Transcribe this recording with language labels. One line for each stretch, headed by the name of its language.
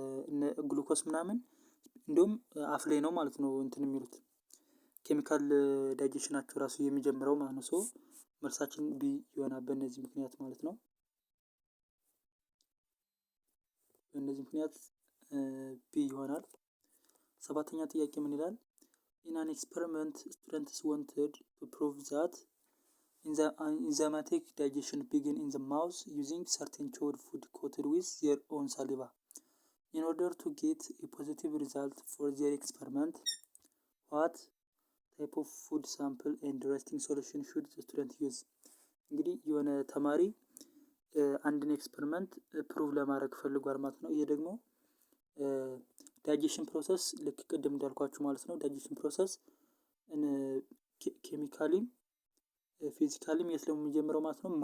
Amharic: እነ ግሉኮስ ምናምን እንዲሁም አፍ ላይ ነው ማለት ነው እንትን የሚሉት ኬሚካል ዳይጀሽናቸው ራሱ የሚጀምረው ማለት ነው። ሶ መልሳችን ቢ ይሆናል በእነዚህ ምክንያት ማለት ነው። በእነዚህ ምክንያት ቢ ይሆናል። ሰባተኛ ጥያቄ ምን ይላል?
English: In an experiment, students wanted to prove that enzymatic digestion begins in the mouth using certain chewed food coated with their own saliva. In order to get a positive result for their experiment, what type of food sample and resting solution should the student use?
Amharic: እንግዲህ የሆነ ተማሪ አንድን ኤክስፐሪመንት ፕሩቭ ለማድረግ ፈልጓል ማለት ነው። ይሄ ደግሞ ዳይጀሽን ፕሮሰስ ልክ ቅድም እንዳልኳችሁ ማለት ነው። ዳይጀሽን ፕሮሰስ ኬሚካሊም ፊዚካሊም የት ነው የሚጀምረው ማለት ነው?